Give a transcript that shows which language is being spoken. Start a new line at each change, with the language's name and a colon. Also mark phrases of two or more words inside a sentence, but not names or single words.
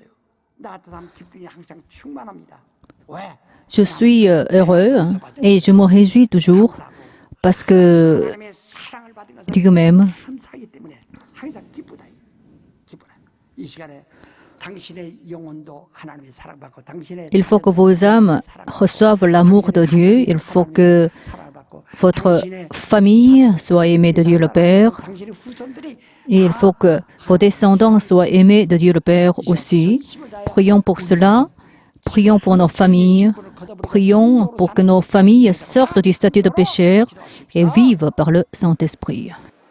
Korean: 나 같은 사람 기쁨이 항상 충만합니다. 왜?
French: Je suis heureux et je me réjouis toujours parce que
Korean: 하나님의 사랑을 받은 것을
French: Dieu m'aime.
Korean: 감사하기 때문에 항상 기쁘다. 기쁘다. 이 시간에 당신의 영혼도 하나님의 사랑받고 당신의
French: Il faut que vos âmes reçoivent l'amour de Dieu. Il faut que
Korean: 사랑받고
French: votre famille soit aimée de Dieu le Père.
Korean: 당신의 후손들이
French: Et il faut que vos descendants soient aimés de Dieu le Père aussi. Prions pour cela. Prions pour nos familles. Prions pour que nos familles sortent du statut de pécheur et vivent par le Saint-Esprit.